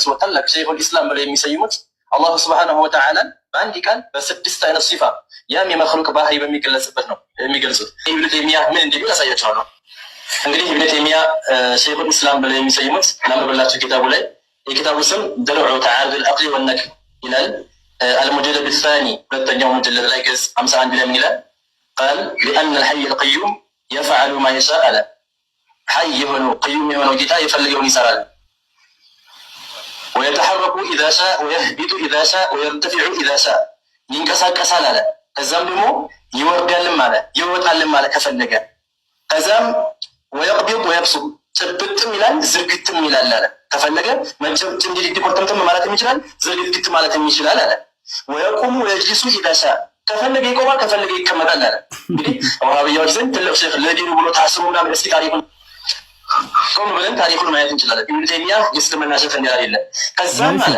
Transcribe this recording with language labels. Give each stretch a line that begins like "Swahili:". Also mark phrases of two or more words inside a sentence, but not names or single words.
Amharic: ታላቅ
Arabic: شيخ الإسلام
Amharic: ብለው የሚሰይሙት
Arabic: الله سبحانه وتعالى
Amharic: በአንድ ቃል በስድስት አይነት ሲፋ ያም የመክሉቅ ባህሪ በሚገለጽበት ነው የሚገልጹት። ኢብኑ ተይሚያ ምን እንደሚል አሳያቸዋለሁ። እንግዲህ ኢብኑ ተይሚያ
Arabic: شيخ الإسلام
Amharic: ብለው የሚሰይሙት ላምብላችሁ ኪታቡ ላይ የኪታቡ ስም ድርዑ ተዓሩድ አልዐቅሊ ወነክል ይላል።
Arabic: المجلد الثاني
Amharic: ሁለተኛው ሙጀለድ ላይ ገጽ 51 ላይ ምን ይላል?
Arabic: قال لأن الحي القيوم يفعل ما يشاء
Amharic: አለ። ሐይ የሆነው ቅዩም የሆነው ጌታ የፈለገውን ይሰራል።
Arabic: ويتحرك إذا شاء ويهبط إذا شاء ويرتفع إذا شاء
Amharic: ይንቀሳቀሳል አለ። ከዛም ደግሞ ይወርዳልም አለ ይወጣልም አለ ከፈለገ። ከዛም
Arabic: ويقبض ويبسط
Amharic: ጭብጥም ይላል ዝርግትም ይላል አለ። ከፈለገ መጨብጥ እንዲህ ዲቆርተምተም ማለት ይችላል ዝርግት ማለት ይችላል አለ።
Arabic: ويقوم ويجلس إذا شاء
Amharic: ከፈለገ ይቆማል ከፈለገ ይቀመጣል አለ። እንግዲህ ወሃቢያዎች ዘንድ ትልቅ ሼክ ለዲኑ ብሎ ታስቡና በእስቲ ታሪኩን ቆም ብለን ታሪኩን ማየት እንችላለን። ኢብኑ ተይሚያ የእስልምና ሼክ እንዳለ የለ። ከዛም አለ